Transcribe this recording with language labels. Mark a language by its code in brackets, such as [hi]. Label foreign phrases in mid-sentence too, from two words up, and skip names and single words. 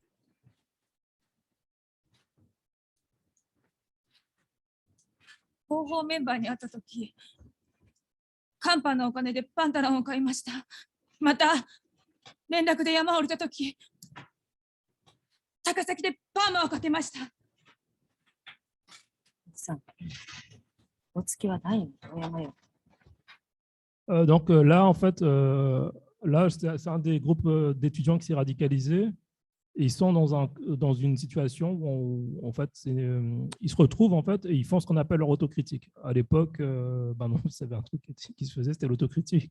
[ja] 広報メンバーに会ったとき、カンパのお金でパンタロンを買いました。また、連絡で山を降りたとき、高崎でパーマをかけました。さん、お付きはないの山よ。 [fr] Donc là, en fait, là, c'est un des groupes d'étudiants qui s'est radicalisé. Et ils sont dans une situation où en fait, ils se retrouvent en fait, et ils font ce qu'on appelle leur autocritique. À l'époque, non, c'était un truc qui se faisait, c'était l'autocritique.